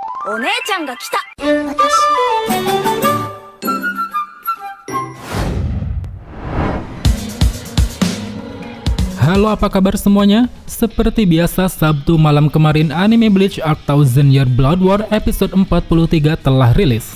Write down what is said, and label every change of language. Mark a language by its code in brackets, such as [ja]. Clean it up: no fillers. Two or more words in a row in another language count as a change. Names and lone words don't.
[ja] お姉ちゃんが来た。 [id] Halo, apa kabar semuanya? Seperti biasa, Sabtu malam kemarin anime Bleach Arc Thousand Year Blood War episode 43 telah rilis.